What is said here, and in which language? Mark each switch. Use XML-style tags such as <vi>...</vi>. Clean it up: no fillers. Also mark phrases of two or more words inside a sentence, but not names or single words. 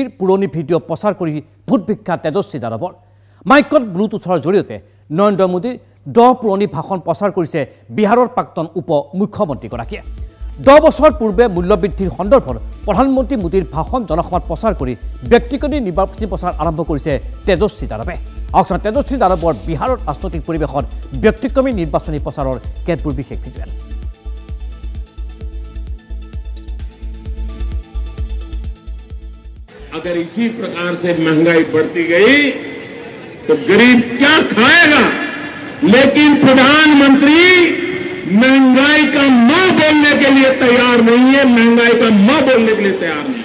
<as>পুৰণি ভিডিঅ' প্ৰচাৰ কৰি ভোট ভিক্ষা তেজস্বী যাদৱৰ মাইকত ব্লুটুথৰ জৰিয়তে নৰেন্দ্ৰ মোদীৰ 10 পুৰণি ভাষণ প্ৰচাৰ কৰিছে বিহাৰৰ প্ৰাক্তন উপ মুখ্যমন্ত্ৰীগৰাকীয়ে 10 বছৰ পূৰ্বে মূল্যবৃদ্ধিৰ সন্দৰ্ভত প্ৰধানমন্ত্ৰী মোদীৰ ভাষণ জনসভাত প্ৰচাৰ কৰি ব্যক্তিগত নিৰ্বাচনী প্ৰচাৰ আৰম্ভ কৰিছে তেজস্বী যাদৱে অক্সৰ তেজস্বী যাদৱৰ বিহাৰৰ ৰাজনৈতিক পৰিৱেশত ব্যক্তিক্ৰমী নিৰ্বাচনী প্ৰচাৰৰ কেতবোৰ বিশেষ ভিজুৱেল</as> <hi>अगर इसी प्रकार से महंगाई बढ़ती गई तो गरीब क्या खाएगा। लेकिन प्रधानमंत्री महंगाई का न बोलने के लिए तैयार नहीं है, महंगाई का न बोलने के लिए तैयार नहीं।</hi>